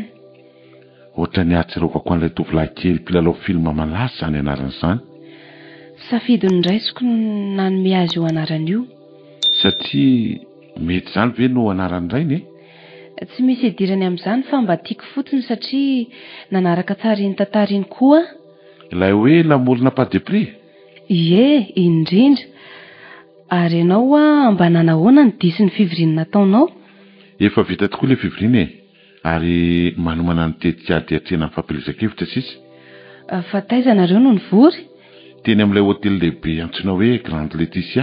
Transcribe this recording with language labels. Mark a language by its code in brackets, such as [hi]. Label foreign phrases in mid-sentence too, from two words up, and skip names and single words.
[mg] Ohatrany ahatsirovako an'ilay tovolahy kely mpilalao filma malaza izany anarany izany. Safidiny raisiko nanome azy io anarany io. Satria mety izany ve no anarany rainy Tsy misy idirany amin'izany fa mba tiako fotsiny satria nanaraka tsara iny tantara iny koa. Ilay hoe lamorina [fr] pas de prix? [mg] Indrindra. Ary ianao mba nanahoana ny disy ny fivoriana nataonao? Efa vita tokoa ilay fivoriana ary manomana ny tetikady hatrena amin'ny fampielezan-kevitra sisa. Fa taiza nareo no nivory? Teny amin'ilay hotely lehibe antsoina hoe Grande Laetitia.